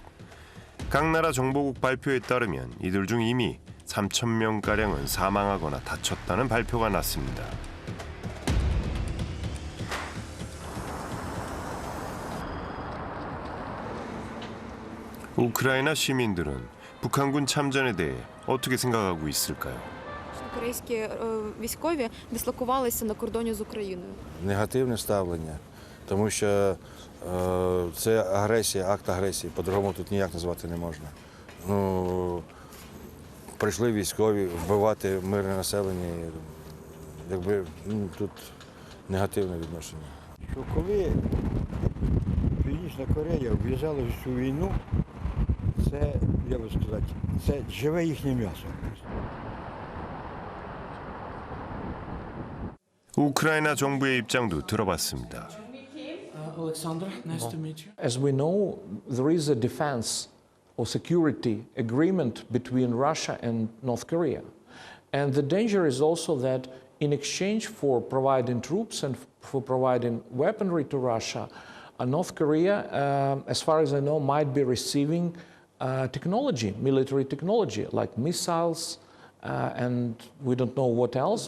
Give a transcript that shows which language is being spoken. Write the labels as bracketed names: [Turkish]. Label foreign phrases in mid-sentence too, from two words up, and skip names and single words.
[Korean] 각 나라 정보국 발표에 따르면 이들 중 이미 3,000명가량은 사망하거나 다쳤다는 발표가 났습니다. 우크라이나 시민들은 북한군 참전에 대해 어떻게 생각하고 있을까요? [Ukrainian] корейські військові дислокувалися на кордоні з Україною. Негативне ставлення, тому що це агресія, акт агресії, по-другому тут ніяк назвати не можна. Прийшли військові вбивати мирне населення, якби тут негативне відношення. Що коли Північна Корея в'їжджала в цю війну, це, я би сказати, це живе їхнє м'ясо. [Korean] 우크라이나 정부의 입장도 들어봤습니다. [English] Alexander, nice to meet you. As we know, there is a defense or security agreement between Russia and North Korea. And the danger is also that in exchange for providing troops and for providing weaponry to Russia, North Korea, as far as I know, might be receiving technology, military technology, like missiles, and we don't know what else.